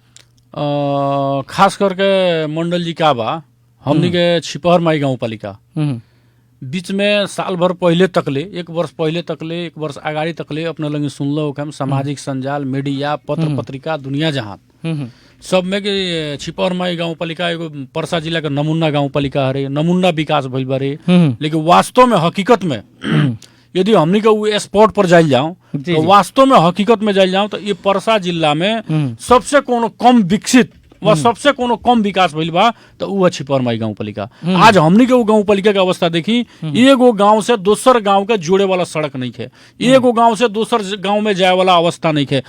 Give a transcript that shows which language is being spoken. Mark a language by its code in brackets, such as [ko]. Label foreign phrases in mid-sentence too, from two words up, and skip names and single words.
[bho] खास करके मंडल जी का बा, हमनी के छिपरमाई गाउँपालिका बीच में साल भर पहले तकले, 1 वर्ष पहले तकले, 1 वर्ष अगाडि तकले अपने लगे सुनलो हम सामाजिक संजाल, मीडिया, पत्र पत्रिका, दुनिया जहां सब में के छिपरमाई गाउँपालिका एगो पर्सा जिला के नमुना गाउँपालिका हरे, नमुना विकास भइल बारे। लेकिन वास्तव में हकीकत में यदि हमनी के वो स्पॉट पर जाइल जाऊं तो वास्तव में हकीकत में जाइल जाऊं तो ये पर्सा जिला में सबसे कोनो कम विकसित व सबसे कोनो कम विकास भइल बा तो उ छिपरमाई गाउँपालिका। आज हमनी के वो गाउँपालिका के अवस्था देखी, एगो गांव से दोसर गांव के जोड़े वाला सड़क नहीं है, एगो गांव से दोसर गांव में जाए वाला अवस्था नहीं है।